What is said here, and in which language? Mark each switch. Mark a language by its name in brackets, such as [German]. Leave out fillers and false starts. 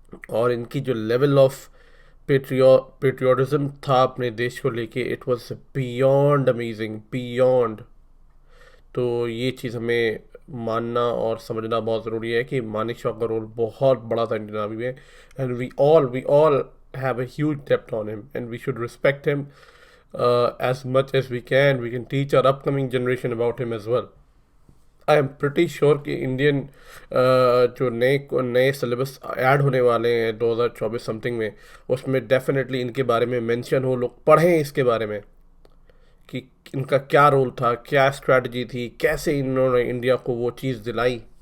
[Hindi] और इनकी जो लेवल ऑफ पेट्रियोटिज्म था अपने देश को लेके, [English] It was beyond amazing, beyond. [Hindi] तो ये चीज़ हमें मानना और समझना बहुत ज़रूरी है कि मानेकशॉ का रोल बहुत बड़ा था इंडियन आर्मी में. [English] And we all have a huge depth on him and we should respect him as much as we can. We can teach our upcoming generation about him as well. I am pretty sure [Hindi] कि Indian जो नए syllabus add होने वाले हैं 2024 something में, उसमें definitely इनके बारे में मेंशन हो, लोग पढ़ें इसके बारे में कि इनका क्या रोल था, क्या स्ट्रैटेजी थी, कैसे इन्होंने इंडिया को वो चीज़ दिलाई.